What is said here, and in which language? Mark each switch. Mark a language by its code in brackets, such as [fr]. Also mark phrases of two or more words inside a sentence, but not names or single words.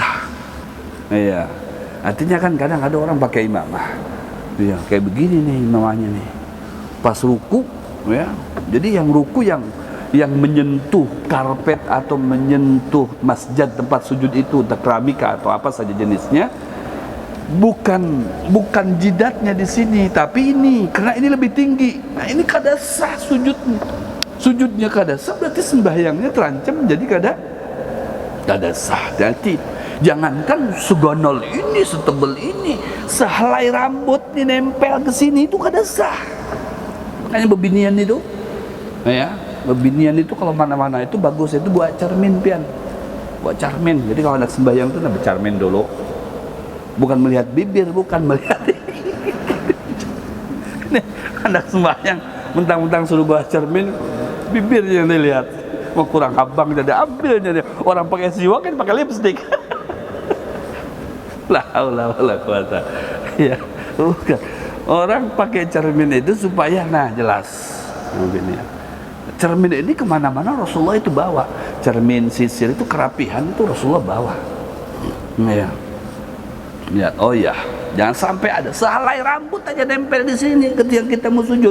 [id] Iya, artinya kan kadang ada orang pakai imamah, iya kayak begini nih imamahnya nih, pas ruku ya. Jadi yang ruku yang menyentuh karpet atau menyentuh masjid tempat sujud itu, keramika atau apa saja jenisnya, bukan jidatnya di sini, tapi ini, karena ini lebih tinggi. [bjn] Nah ini kada sah sujudnya kada sah, berarti sembahyangnya terancam jadi kada sah. Jadi jangankan segonol ini, setebel ini, sehelai rambut ini nempel ke sini itu kada sah. Makanya bebinian itu, ya, bebinian itu kalau mana-mana itu bagus, itu buat cermin pian, buat cermin. Jadi kalau anak sembahyang itu bercermin dulu, bukan melihat bibir, bukan melihat nih, anak sembahyang mentang-mentang suruh buat cermin, bibirnya yang dilihat. Mau kurang abang jadi ambilnya dia. Orang pakai siwak kan pakai lipstik. [ar] La haula wala quwata. [id] Ya, bukan. Orang pakai cermin itu supaya jelas. Mungkin ya. Cermin ini kemana-mana Rasulullah itu bawa. Cermin, sisir itu kerapihan itu Rasulullah bawa. Ya. Ya, oh ya, jangan sampai ada sehelai rambut aja nempel di sini ketika kita mau sujud.